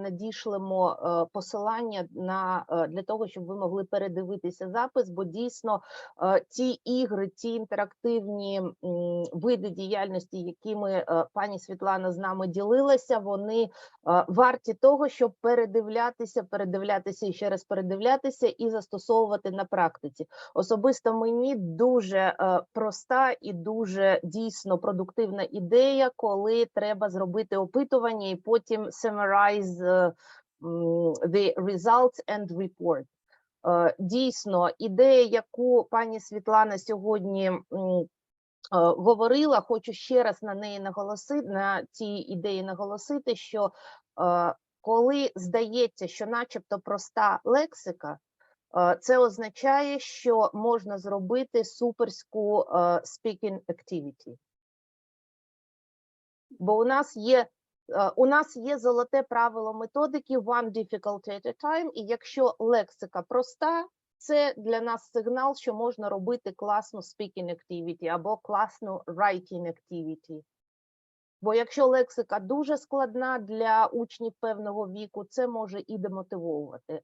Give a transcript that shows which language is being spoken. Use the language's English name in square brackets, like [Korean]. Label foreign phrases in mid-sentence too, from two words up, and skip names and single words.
[Ukrainian] надішлемо посилання для того, щоб ви могли передивитися запис, бо дійсно ті ігри, ті інтерактивні види діяльності, якими пані Світлана з нами ділилася, вони варті того, щоб передивлятися і ще раз передивлятися і застосовувати на практиці. Особисто мені дуже проста і дуже дійсно продуктивна ідея, коли треба зробити опитування і потім [English] summarize the results and report. [Ukrainian] Дійсно, ідея, яку пані Світлана сьогодні говорила, хочу ще раз на цій ідеї наголосити, що коли здається, що начебто проста лексика, це означає, що можна зробити суперську [English] speaking activity. [Ukrainian] Бо у нас є золоте правило методики [English] one difficulty at a time, [Ukrainian] і якщо лексика проста, це для нас сигнал, що можна робити класну [English] speaking activity [Ukrainian] або класну [English] writing activity. [Ukrainian] Бо якщо лексика дуже складна для учнів певного віку, це може і демотивовувати.